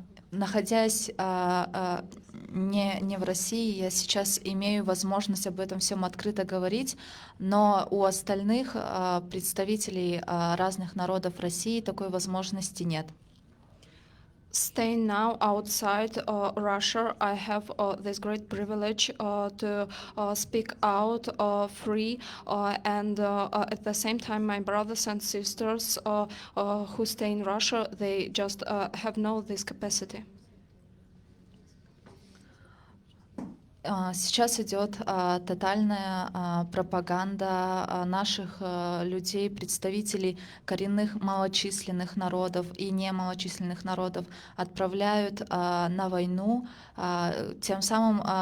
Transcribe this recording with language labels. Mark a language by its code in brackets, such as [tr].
[ru] Находясь не в России, я сейчас имею возможность об этом всем открыто говорить, но у остальных представителей разных народов России такой возможности нет. [en] Staying now outside Russia, I have this great privilege to speak out free, and at the same time, my brothers and sisters who stay in Russia, they just have no this capacity. [ru] Сейчас идет тотальная пропаганда наших людей, представителей коренных малочисленных народов и немалочисленных народов отправляют на войну, тем самым